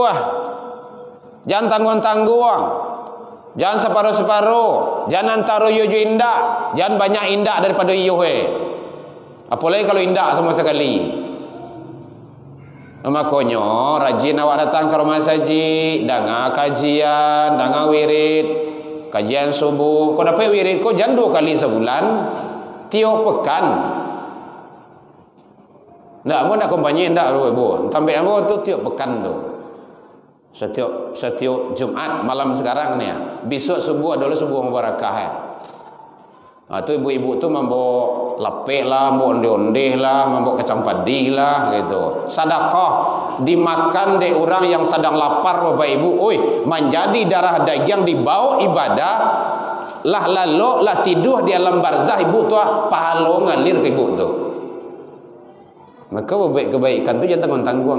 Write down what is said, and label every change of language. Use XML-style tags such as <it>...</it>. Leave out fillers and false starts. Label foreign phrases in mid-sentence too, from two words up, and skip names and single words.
<min>Jangan tanggung-tanggung, jangan separuh-separuh, jangan antara yo indah, jangan banyak indah daripada yo apalagi kalau indah sama sekali.</min> <id>Makanya rajin awak datang ke rumah saji, dengar kajian, dengar wirid, kajian subuh. Kau dapat wirid kau jangan 2 kali sebulan, tiap pekan.</id> <min>Ndak mau nak kumpanyi ndak Bu. Tambah ambo tu tiap pekan tu.</min> <id>Setiap Jumat malam sekarang ni. Besok subuh adalah subuh mubarakah ya. Tu ibu-ibu tu membawa lepek lah, membawa onde-onde lah, membawa kacang padi lah gitu. Sedekah dimakan de orang yang sedang lapar Bapak Ibu. Menjadi darah daging dibawa ibadah lah lalu lah tidur di alam barzah ibu tu pahala ngalir ke ibu tu. Maka kebaikan tu jangan tanggung-tanggung.</id>